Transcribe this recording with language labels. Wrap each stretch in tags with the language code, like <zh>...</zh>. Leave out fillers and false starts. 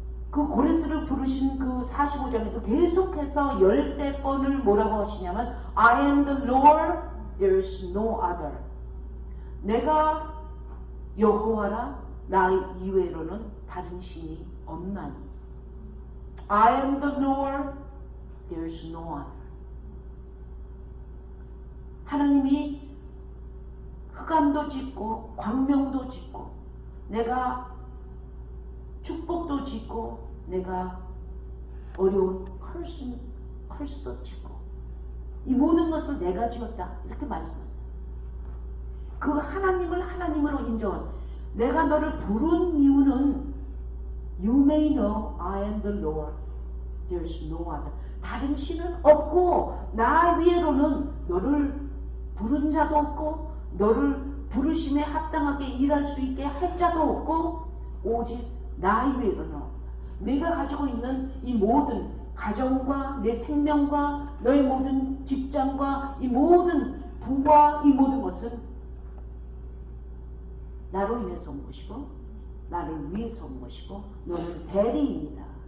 <ko>그 고레스를 부르신 그 45장에도 계속해서 10번을 뭐라고 하시냐면</ko> <en>I am the Lord, there is no other.</en> <ko>내가 여호와라, 나 이외로는 다른 신이 없나니.</ko> <en>I am the Lord, there is no other.</en> <ko>하나님이 흑암도 짓고 광명도 짓고 내가 축복도 짓고 내가 어려운 컬스도 짓고 이 모든 것을 내가 지었다, 이렇게 말씀하세요. 그 하나님을 하나님으로 인정한, 내가 너를 부른 이유는</ko> <en>You may know I am the Lord, there is no other.</en> <ko>다른 신은 없고 나 위에로는 너를 부른 자도 없고 너를 부르심에 합당하게 일할 수 있게 할 자도 없고 오직 나 이외로는 내가 가지고 있는 이 모든 가정과 내 생명과 너의 모든 직장과 이 모든 부와 이 모든 것은 나로 인해서 온 것이고 나를 위해서 온 것이고 너는 대리인이다.</ko>